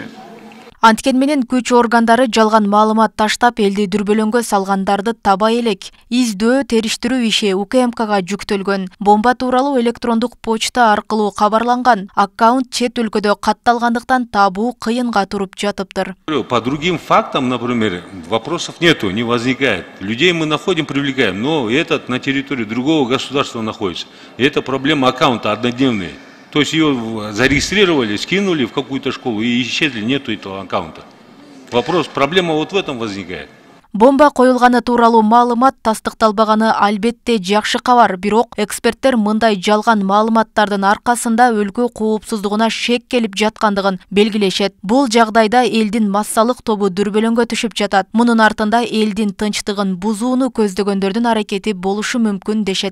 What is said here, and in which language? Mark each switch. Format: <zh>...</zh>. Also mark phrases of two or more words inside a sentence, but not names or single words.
<ky>Анткен менен күч органдары жалган маалымат таштап элди дүрбөлөңгө салгандарды табай элек. Издөө, териштирүү иши УКМКга жүктөлгөн. Бомба тууралуу электрондук почта аркылуу кабарланган. Аккаунт чет өлкөдө катталгандыктан табуу кыйынга туруп жатыптыр.</ky> <ru>По другим фактам, например, вопросов нету, не возникает. Людей мы находим, привлекаем, но этот на территории другого государства находится. И это проблема аккаунта однодневная. То есть ее зарегистрировали, скинули в какую-то школу и исчезли, нету этого аккаунта. Проблема вот в этом возникает.</ru> <ky>Бомба коюлганы тууралуу маалымат тастыкталбаганы албетте жакшы кабар, бирок эксперттер мындай жалган маалыматтардын аркасында өлкө коопсуздугуна шек келип жаткандыгын белгилешет. Бул жагдайда элдин массалык тобу дүрбөлөңгө түшүп жатат. Мунун артында элдин тынчтыгын бузууну көздөгөндөрдүн аракети болушу мүмкүн дешет.</ky>